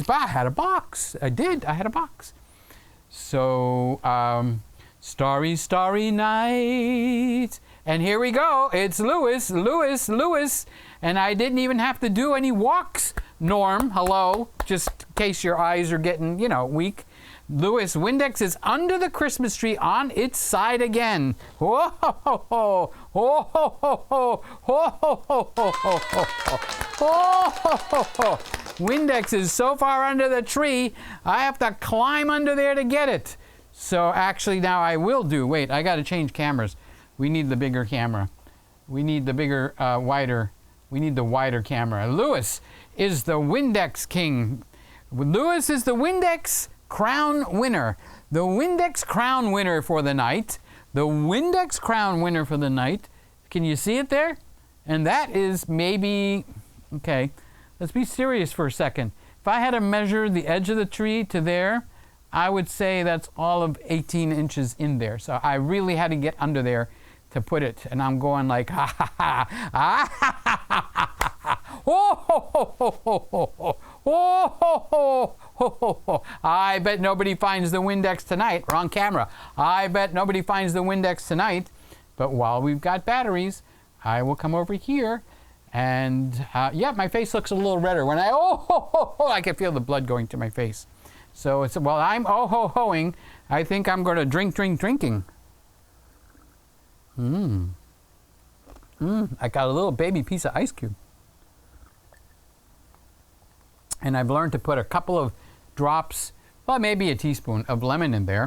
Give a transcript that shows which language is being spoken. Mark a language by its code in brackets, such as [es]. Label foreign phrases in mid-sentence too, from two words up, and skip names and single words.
[en] But I had a box. I had a box. So, Starry, Starry Night. And here we go. It's Lewis. And I didn't even have to do any walks. Norm, hello. Just in case your eyes are getting, weak. Lewis, Windex is under the Christmas tree on its side again. Whoa, ho, ho, ho. Whoa, ho, ho, ho. Whoa, ho, ho, ho, ho, ho. Whoa, ho, ho, ho. Windex is so far under the tree, I have to climb under there to get it. So actually now I will do. Wait, I got to change cameras. We need the bigger camera. We need the bigger, wider. We need the wider camera. Lewis is the Windex king. Lewis is the Windex crown winner. The Windex crown winner for the night. The Windex crown winner for the night. Can you see it there? And that is maybe, okay, let's be serious for a second. If I had to measure the edge of the tree to there, I would say that's all of 18 inches in there. So I really had to get under there to put it. And I'm going like, ha ha ha, ha ha ha ha ha, oh ho ho ho ho ho ho, oh ho ho ho ho ho. I bet nobody finds the Windex tonight. Wrong camera. I bet nobody finds the Windex tonight. But while we've got batteries, I will come over here. And yeah, my face looks a little redder when I, oh ho ho ho, I can feel the blood going to my face. So it's, while I'm oh-ho-hoing, I think I'm going to drinking. I got a little baby piece of ice cube. And I've learned to put a couple of drops, well, maybe a teaspoon of lemon in there.